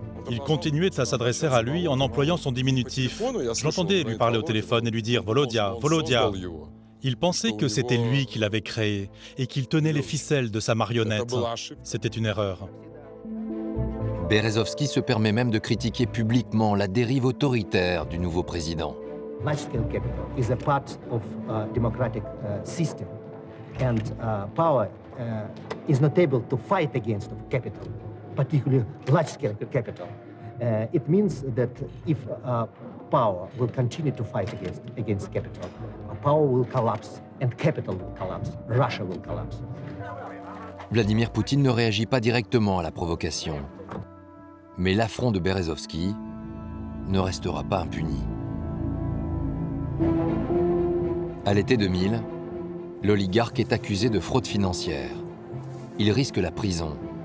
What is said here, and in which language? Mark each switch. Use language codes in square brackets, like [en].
[fr] Il continuait à s'adresser à lui en employant son diminutif. Je l'entendais lui parler au téléphone et lui dire « Volodia, Volodia ». Il pensait que c'était lui qui l'avait créé et qu'il tenait les ficelles de sa marionnette. C'était une erreur. Berezovsky se permet même de critiquer publiquement la dérive autoritaire du nouveau président. [en] Large-scale capital is a part of a democratic system, and power is not able to fight against capital, particularly large-scale capital. It means that if power will continue to fight against capital, power will collapse and capital will collapse. Russia will collapse. [fr] Vladimir Poutine ne réagit pas directement à la provocation. Mais l'affront de Berezovsky ne restera pas impuni. À l'été 2000, l'oligarque est accusé de fraude financière. Il risque la prison.